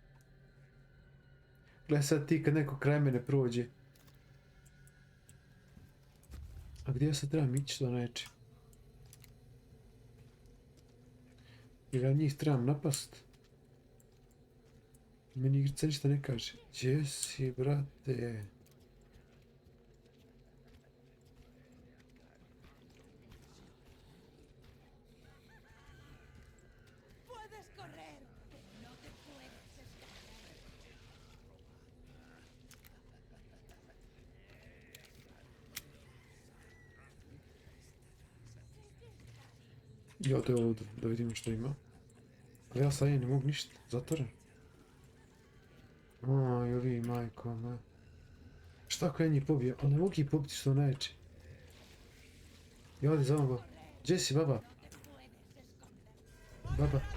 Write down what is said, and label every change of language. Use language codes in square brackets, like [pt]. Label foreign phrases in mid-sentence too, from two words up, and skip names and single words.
[bs] Gle sad ti kad neko kraj mene prođe. A gdje ja sad trebam ići do neče? Jer ja njih trebam napast. Meni igrica ništa ne kaže. Gdje si, brate? [es] Puedes correr, pero no te puedes escapar. [bs] Ja to je ovdje, da vidimo što ima. Ali ja sad ne mogu ništa, zatvoren. Aj, ovi majko, ma. Šta ako ja njih pobijem? Ali ne mogu ih pobiti što neće. Ja ovdje za mnom. Gdje si, baba? Baba.